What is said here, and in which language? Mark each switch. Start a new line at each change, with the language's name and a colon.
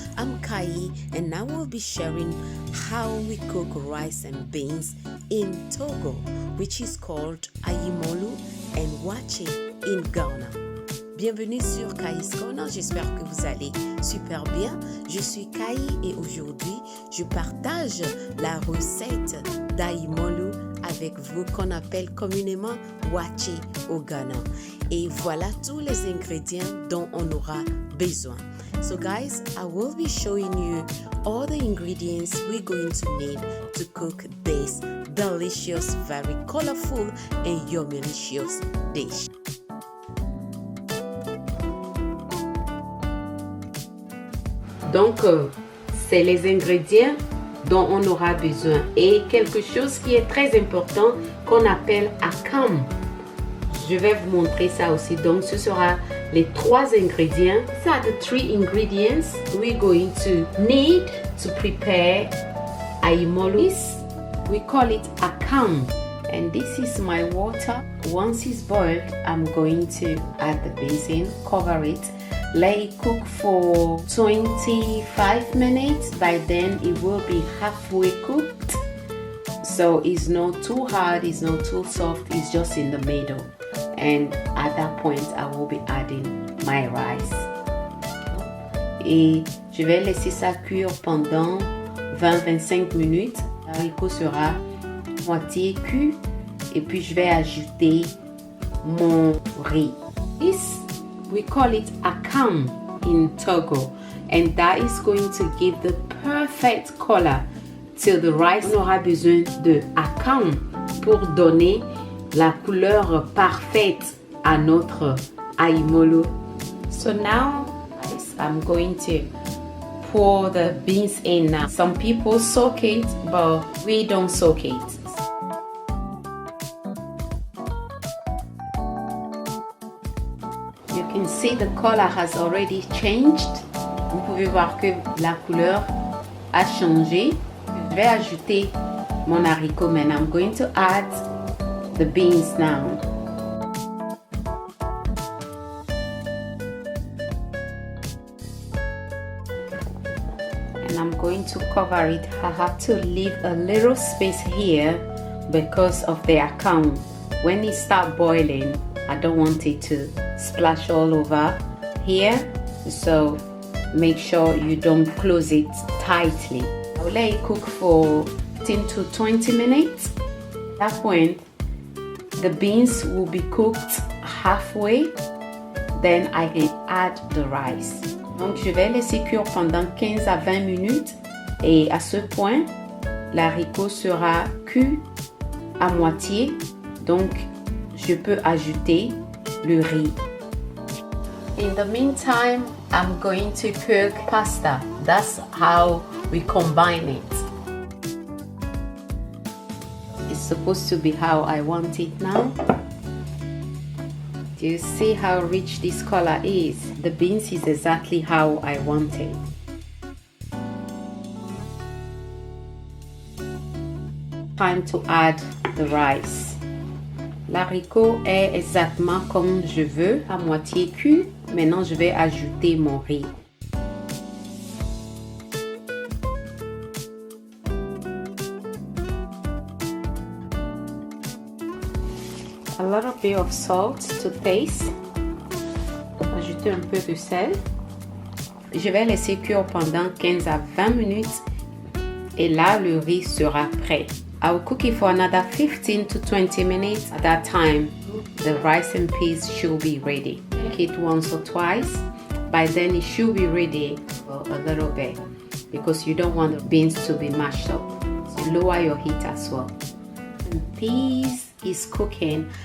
English: I'm Kayi and now we'll be sharing how we cook rice and beans in Togo, which is called Ayimolou and Waakye in Ghana.
French: Bienvenue sur Kayi's Corner, j'espère que vous allez super bien. Je suis Kayi et aujourd'hui je partage la recette d'Ayimolou avec vous qu'on appelle communément Waakye au Ghana. Et voilà tous les ingrédients dont on aura besoin.
English: So guys, I will be showing you all the ingredients we're going to need to cook this delicious, very colorful and yummy-licious dish.
French: Donc, c'est les ingrédients dont on aura besoin et quelque chose qui est très important qu'on appelle Akam. Je vais vous montrer ça aussi. Donc, ce sera les 3 ingrédients.
English: These are the 3 ingredients we're going to need to prepare Ayimolou. We call it Akam. And this is my water. Once it's boiled, I'm going to add the basin, cover it, let it cook for 25 minutes. By then, it will be halfway cooked. So it's not too hard, it's not too soft, it's just in the middle. And at that point, I will be adding my rice.
French: Et je vais laisser ça cuire pendant 20-25 minutes. Le haricot sera moitié cuit. Et puis, je vais ajouter mon riz.
English: This, we call it Akam in Togo. And that is going to give the perfect color to the rice.
French: On aura besoin de Akam pour donner la couleur parfaite à notre Ayimolou.
English: So now I'm going to pour the beans in now. Some people soak it, but we don't soak it. You can see the color has already changed.
French: Vous pouvez voir que la couleur a changé. Je vais ajouter mon haricot maintenant.
English: I'm going to add the beans now. And I'm going to cover it. I have to leave a little space here because of the Akam. When it starts boiling, I don't want it to splash all over here. So make sure you don't close it tightly. I'll let it cook for 15 to 20 minutes. At that point, the beans will be cooked halfway, then I can add the rice.
French: Donc je vais laisser cuire pendant 15 à 20 minutes et à ce point, l'haricot sera cuit à moitié, donc je peux ajouter le riz.
English: In the meantime, I'm going to cook pasta. That's how we combine it. Supposed to be how I want it now. Do you see how rich this color is? The beans is exactly how I want it. Time to add the rice.
French: L'haricot est exactement comme je veux, à moitié cuit. Maintenant, je vais ajouter mon riz.
English: A little bit of salt to taste.
French: Ajouter un peu de sel. Je vais laisser cuire pendant 15 à 20 minutes et là le riz sera prêt.
English: I will cook it for another 15 to 20 minutes. At that time, the rice and peas should be ready. Cook it once or twice. By then it should be ready for a little bit because you don't want the beans to be mashed up. So lower your heat as well. And peas is cooking.